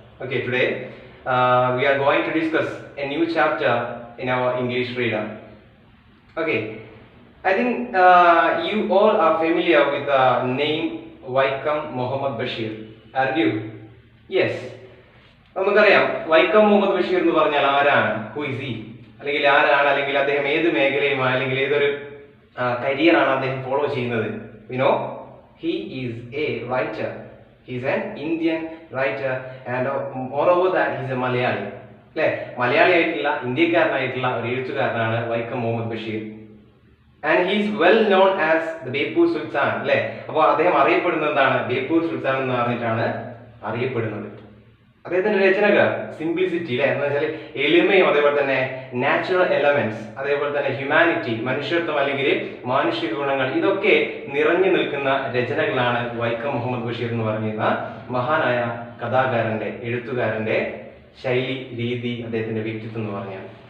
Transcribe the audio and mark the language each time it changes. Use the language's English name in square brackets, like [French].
[English] Okay, today we are going to discuss a new chapter in our English reader. Okay, I think you all are familiar with the name Vaikam Muhammad Bashir, aren't you? Yes. [Malayalam] നമുക്കറിയാം വൈക്കം മുഹമ്മദ് ബഷീർ എന്ന് പറഞ്ഞാൽ ആരാണ്, who is he, അല്ലെങ്കിൽ ആരാണ്, അല്ലെങ്കിൽ അദ്ദേഹം ഏത് മേഖലയുമായി അല്ലെങ്കിൽ ഏതൊരു കരിയറാണ് അദ്ദേഹം ഫോളോ ചെയ്യുന്നത്. [English] You know, he is a writer. He is an Indian writer and moreover that he is a Malayali. [Malayalam] അല്ലെ, മലയാളി ആയിട്ടുള്ള ഇന്ത്യക്കാരനായിട്ടുള്ള ഒരു എഴുത്തുകാരനാണ് Vaikom Muhammad Basheer. And he is well known as the Beypore Sultan. അല്ലെ, അപ്പോൾ അദ്ദേഹം അറിയപ്പെടുന്നത് എന്താണ്, ബേപ്പൂർ സുൽത്താൻ എന്ന് പറഞ്ഞിട്ടാണ് അറിയപ്പെടുന്നത്. അദ്ദേഹത്തിന്റെ രചനകൾ സിംപ്ലിസിറ്റി, അല്ലെ, എന്ന് വെച്ചാൽ എളിമയും, അതേപോലെ തന്നെ നാച്ചുറൽ എലമെന്റ്സ്, അതേപോലെ തന്നെ ഹ്യൂമാനിറ്റി, മനുഷ്യത്വം അല്ലെങ്കിൽ മാനുഷിക ഗുണങ്ങൾ, ഇതൊക്കെ നിറഞ്ഞു നിൽക്കുന്ന രചനകളാണ് വൈക്കം മുഹമ്മദ് ബഷീർ എന്ന് പറയുന്ന മഹാനായ കഥാകാരന്റെ, എഴുത്തുകാരന്റെ ശൈലി, രീതി, അദ്ദേഹത്തിന്റെ വ്യക്തിത്വം എന്ന് പറഞ്ഞാൽ.